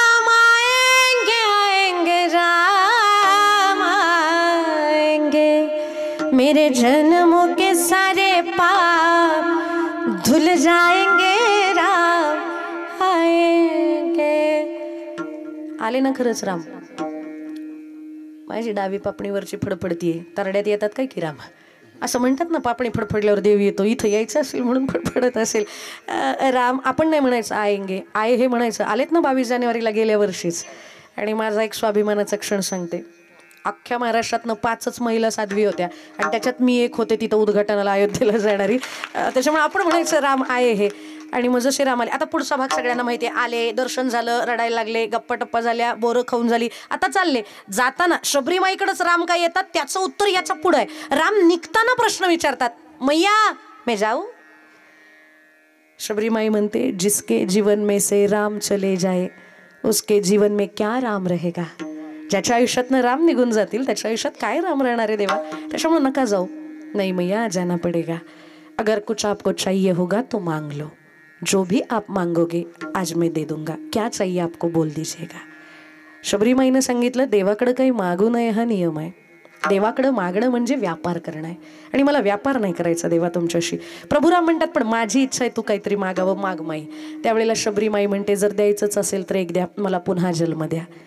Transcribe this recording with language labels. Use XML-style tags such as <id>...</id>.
<hi>आएंगे, आएंगे राम आएंगे, मेरे जन्मों के सारे पाप धुल जाएंगे, राम आएंगे.</hi> <mr>आले ना खरंच राम? माझी डावी पापणीवरची फडफडतीये, तरड्यात येतात काय की राम? असं म्हणतात ना, पापणी फडफडल्यावर देव येतो. इथं यायचं असेल म्हणून फडफडत असेल. राम आपण नाही म्हणायचं आएंगे, आये हे म्हणायचं. आलेत ना 22 जानेवारीला गेल्या वर्षीच. आणि माझा एक स्वाभिमानाचा क्षण सांगते. अख्ख्या महाराष्ट्रातनं 5च महिला साध्वी होत्या आणि त्याच्यात मी एक होते तिथं उद्घाटनाला अयोध्येला जाणारी. त्याच्यामुळे आपण म्हणायचं राम आये हे. आणि मग जसे राम आले, आता पुढचा भाग सगळ्यांना माहिती आहे. आले, दर्शन झालं, रडायला लागले, गप्पा टप्पा झाल्या, बोरं खाऊन झाली, आता चालले. जाताना शबरीमाईकडेच राम काय येतात, त्याचं उत्तर याच्या पुढं आहे. राम निघताना प्रश्न विचारतात,</mr> <hi>मैया मैं जाऊ?</hi> <mr>शबरीमाई म्हणते,</mr> <hi>जिसके जीवन में से राम चले जाए उसके जीवन में क्या राम रहेगा.</hi> <mr>ज्याच्या आयुष्यातनं राम निघून जातील त्याच्या आयुष्यात काय राम राहणार आहे देवा. त्याच्यामुळे नका जाऊ.</mr> <hi>नहीं मैया जाना पडेगा. अगर कुछ आपको चाहिए होगा तो मांग लो, जो भी आप मांगोगे आज मैं दे दूंगा, क्या चाहिए आपको बोल दीजिएगा.</hi> <mr>शबरीमाईनं सांगितलं, देवाकडे काही मागू नये हा नियम आहे. देवाकडे मागणं म्हणजे व्यापार करणं आहे आणि मला व्यापार नाही करायचा देवा तुमच्याशी. प्रभुराम म्हणतात, पण माझी इच्छा आहे तू काहीतरी मागावं, माग माई. त्यावेळेला शबरीमाई म्हणते, जर द्यायचंच असेल तर एक द्या, मला पुन्हा जन्म द्या.</mr>